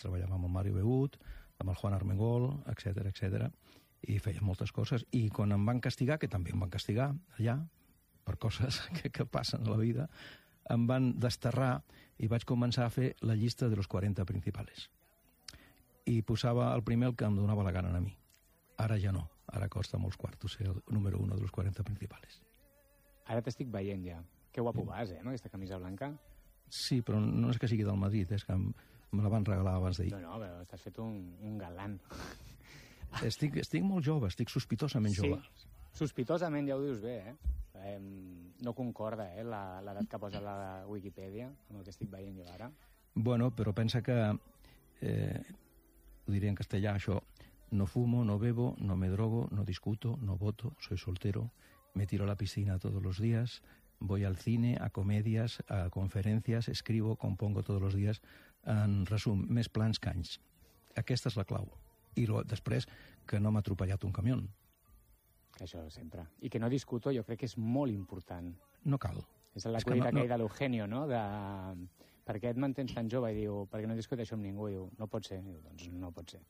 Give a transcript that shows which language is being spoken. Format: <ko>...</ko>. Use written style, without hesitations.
<ca>Treballava amb el Mario Behut, amb el Juan Armengol, etc, etc, i feia moltes coses. I quan em van castigar, que també em van castigar allà, per coses que passen a la vida, em van desterrar i vaig començar a fer la llista de los 40 principales. I posava el primer el que em donava la gana a mi. Ara ja no. Ara costa molts quartos ser el número 1 de los 40 principales. Ara t'estic veient ja. Que guapo vas, amb aquesta camisa blanca. Sí, però no és que sigui del Madrid, és que me la van regalar abans d'ahir. No, però estàs fet un galant. Estic molt jove, estic sospitosament jove. Sí, sospitosament, ja ho dius bé, eh? No concorda, l'edat que posa la Wikipedia amb el que estic veient jo ara. Bueno, però pensa que, ho diré en castellà, això,</ca> <es>no fumo, no bebo, no me drogo, no discuto, no voto, soy soltero, me tiro a la piscina todos los días, voy al cine, a comedias, a conferencias, escribo, compongo todos los días.</es> <ca>En resum, més plans que anys. Aquesta és la clau. I després, que no m'ha atropellat un camió. Això sempre. I que no discuto, jo crec que és molt important. No cal. És la cuita aquella de l'Eugenio, no? De... Per què et mantens tan jove? I diu, perquè no discuteixo amb ningú. I diu, no pot ser. I diu, doncs no pot ser.</ca>